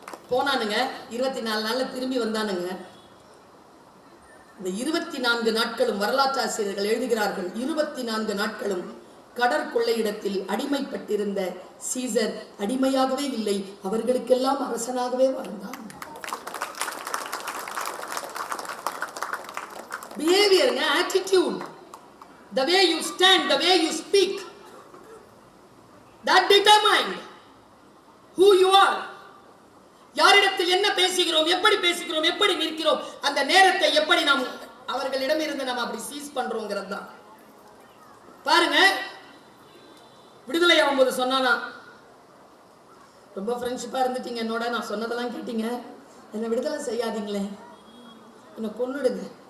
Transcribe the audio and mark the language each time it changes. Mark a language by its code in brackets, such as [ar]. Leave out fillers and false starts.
[ta] போனானுங்க, 24 நாள்ல திரும்பி வந்தானுங்க. இந்த 24 நாட்களும் வரலாற்றாசிரியர்கள் எழுதுகிறார்கள், 24 நாட்களும் கடற்கொள்ளையிடத்தில் அடிமைப்பட்டிருந்த சீசர் அடிமையாகவே இல்லை, அவர்களுக்கெல்லாம் அரசனாகவே வாழ்ந்தான். [en] Behavior, attitude, the way you stand, the way you speak, that determine who you are. [ta] யாரிடத்தில் என்ன பேசுகிறோம், எப்படி பேசுகிறோம், எப்படி நிற்கிறோம், அந்த நேரத்தை எப்படி நாம் அவர்களிடம் இருந்து நம்ம அப்படி சீஸ் பண்றோங்கிறது தான். பாருங்க, விடுதலை ஆகும்போது சொன்னானா, ரொம்ப ஃப்ரெண்ட்ஷிப்பா இருந்துட்டீங்க என்னோட, நான் சொன்னதெல்லாம் கேட்டீங்க, என்னை விடுதலை செய்யாதீங்களே, என்னை கொன்னுடுங்க.